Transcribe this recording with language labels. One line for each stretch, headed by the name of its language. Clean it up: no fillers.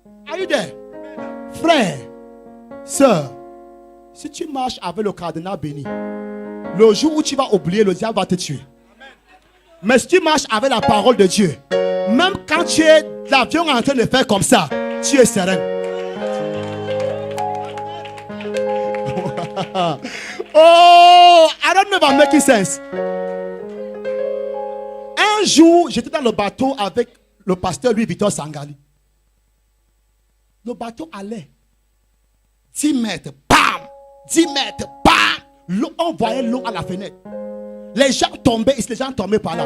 English: Are you there?
French: Frère, soeur, si tu marches avec le cardinal béni, le jour où tu vas oublier, le diable va te tuer. Mais si tu marches avec la parole de Dieu, même quand tu es l'avion en train de faire comme ça, tu es serein.
English: Oh, I don't know if I'm making sense.
French: Un jour, j'étais dans le bateau avec le pasteur Louis-Victor Sangali. Le bateau allait 10 mètres, bam, 10 mètres, bam. On voyait l'eau à la fenêtre. Les gens tombaient ici, les gens tombaient par là.